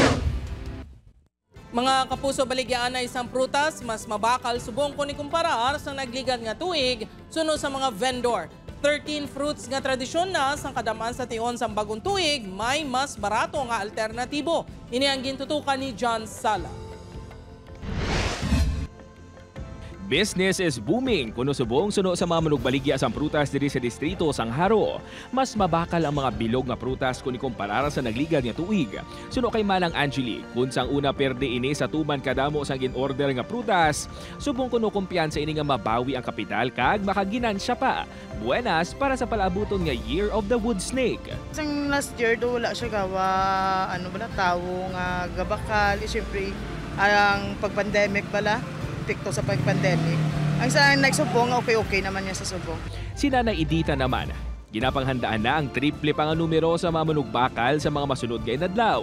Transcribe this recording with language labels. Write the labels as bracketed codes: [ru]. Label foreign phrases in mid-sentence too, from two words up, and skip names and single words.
[hil] Mga kapuso, baligyan na isang prutas, mas mabakal subong kung ikumparar sa nagligan nga tuig, suno sa mga vendor. 13 fruits nga tradisyon na sang kadaman sa tion sa bagong tuig, may mas barato nga alternatibo. Ini ang gintutukan ni John Sala. [en] Business is booming [hil] kuno subong suno sa mga manugbaligya sang prutas diri sa distrito sang Haro. Mas mabakal ang mga bilog nga prutas kung ikumpara sa nagligad nga tuig. Suno kay Manang Angeli, kun sang una perde ini sa tuman kadamo sang gin-order nga prutas, subong kuno kumpiyansa ini nga mabawi ang kapital kag makaginansya pa. Buenas para sa palabuton nga Year of the Wood Snake. Sang [en] last year [hil] do wala siya gawa tawo nga gabakal, syempre ang pag-pandemic bala. Epekto sa pag-pandemic. Ang sa nagsubong, okay naman niya sa subong. Si Nanay Edita naman, ginapanghandaan na ang triple pang numero sa mga manugbakal sa mga masunod nga inadlaw.